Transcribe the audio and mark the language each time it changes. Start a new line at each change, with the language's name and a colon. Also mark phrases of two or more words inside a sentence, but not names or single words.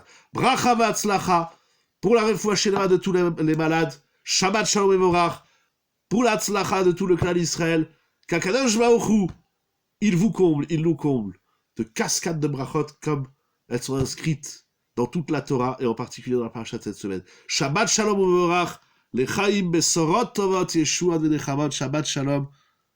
Hebrew: ברכה והצלחה,
French: pour la
Hebrew: רפואה שלמה
French: de tous les malades,
Hebrew: שבת שלום ומבורך,
French: pour la tzlacha de tout le clan d'Israël, qu'
Hebrew: הקדוש ברוך הוא,
French: il vous comble, il nous comble de cascades de brachot comme elles sont inscrites dans toute la Torah et en particulier dans la paracha de cette semaine.
Hebrew: שבת שלום ומבורך, לחיים בשורות טובות ישועות ונחמות, שבת שלום.